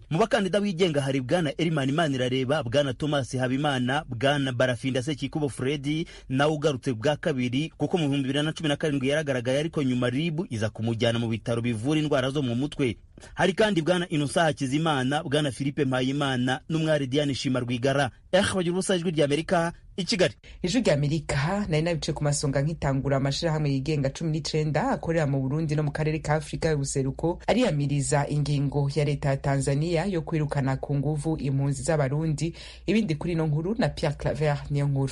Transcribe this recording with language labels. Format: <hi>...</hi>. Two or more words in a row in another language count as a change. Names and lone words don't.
<rw>Mu bakandida bigenga hari Bwana Elimani Manirareba, Bwana Thomas Habimana, Bwana Barafinda Sekikubo Freddy nawe ugarutse bwa kabiri kuko mu 2017 yaragaragaye, ariko nyuma RIB iza kumujyana mu bitaro bivura indwara zo mu mutwe. Hari kandi Bwana Innocent Hakizimana, Bwana Philippe Mpayimana n'umwari Diane Shima Rwigara. Bagira ubusa ijwi ry'Amerika i Kigali.</rw> <rn>Ijwi ry'Amerika nari nabice ku masonga nk'itangura amashirahamwe yigenga 19 akorera mu Burundi no mu karere ka Afrika y'ubuseruko ariyamiriza ingingo ya leta ya Tanzania yo kwirukana ku nguvu impunzi z'abarundi. Ibindi kuri no nkuru na Pierre Claver niyo nkuru.</rn>